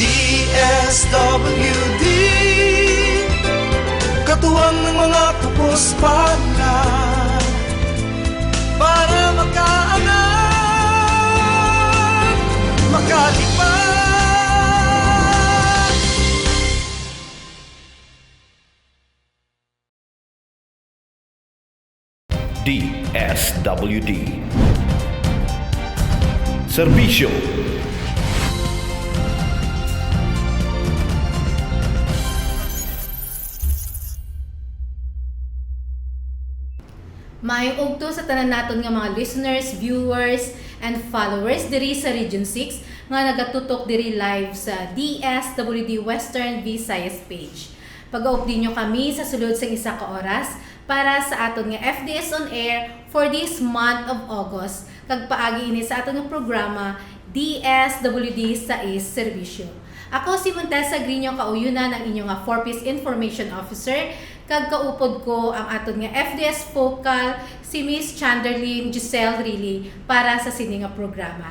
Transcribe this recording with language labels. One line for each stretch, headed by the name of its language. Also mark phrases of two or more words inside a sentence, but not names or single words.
Filipino: DSWD, katuwang ng mga kapos-palad para makaangat, makalipad. DSWD Serbisyo.
Hiligaynon: Maayong ugto sa tanan naton nga mga
English: listeners, viewers, and followers
Hiligaynon: diri sa Region 6 nga nagatutok diri live sa DSWD Western Visayas page. Pag-aupdi nyo kami sa sulod sa isa ka oras para sa aton nga FDS on Air
English: for this month of August.
Hiligaynon: Kag paagi ini sa aton nga programa DSWD sa Serbisyo. Ako si Montesa Grino Kauyunan, ang inyong 4-piece
English: information officer
Hiligaynon: kag kaupod ko ang aton nga FDS Focal si Miss Chanderlyn Giselle Riley para sa sini nga programa.